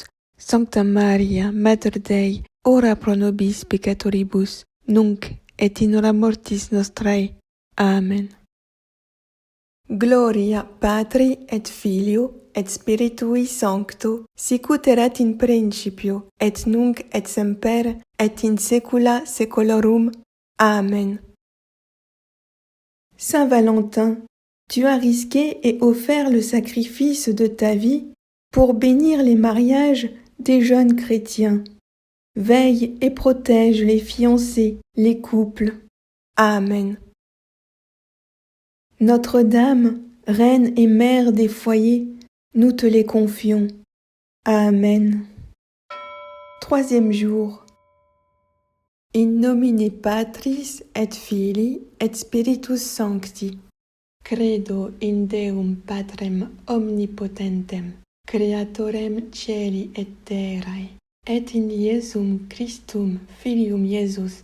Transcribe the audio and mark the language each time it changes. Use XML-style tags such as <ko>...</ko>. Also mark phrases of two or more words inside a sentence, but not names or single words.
<la>Sancta Maria, Mater Dei, ora pro nobis peccatoribus, nunc et in hora mortis nostrae. Amen. Gloria Patri et Filio et Spiritui Sancto, sicut erat in principio, et nunc et semper, et in saecula saeculorum. Amen.</la> <fr>Saint Valentin, tu as risqué et offert le sacrifice de ta vie pour bénir les mariages des jeunes chrétiens. Veille et protège les fiancés, les couples. Amen. Notre-Dame, Reine et Mère des foyers, nous te les confions. Amen. Troisième jour.</fr> <la>In nomine Patris et Filii et Spiritus Sancti. Credo in Deum Patrem omnipotentem, Creatorem Caeli et terrae, et in Iesum Christum Filium Iesus</la>